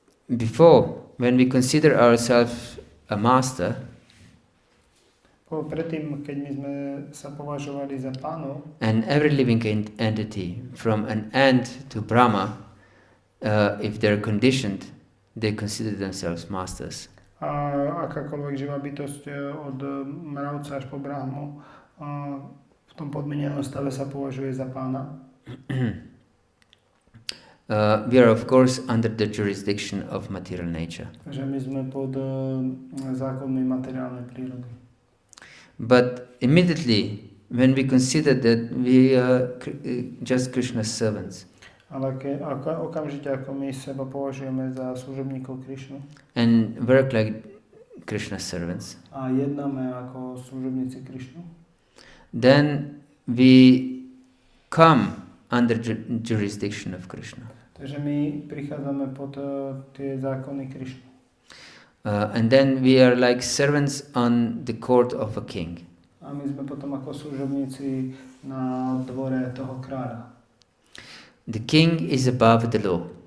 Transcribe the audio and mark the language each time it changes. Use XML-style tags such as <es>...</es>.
<en>Before, when we consider ourselves a master,</en> <sk>Predtým, keď my sme sa považovali za pánov,</sk> <en>and every living entity, from an ant to Brahma, if they're conditioned, they consider themselves masters.</en> <sk>A akákoľvek živá bytosť od mravca až po brahmu v tom podmienenom stave sa považuje za pána.</sk> <en>We are of course under the jurisdiction of material nature.</en> <sk>Takže my sme pod zákonmi materiálnej prírody.</sk> <en>But immediately when we consider that we are just Krishna's servants,</en> <sk>Ale okamžite ako my seba považujeme za služobníkov Krišnu</sk> <en>and work like Krishna's servants,</en> <sk>a jednáme ako služobníci Krišnu,</sk> <en>then we come under jurisdiction of Krishna.</en> <sk>takže my prichádzame pod tie zákony Krišnu.</sk> <en>And then we are like servants on the court of a king.</en> <sk>A my sme potom ako služobníci na dvore toho kráľa.</sk> <en>The king is above the law.</en>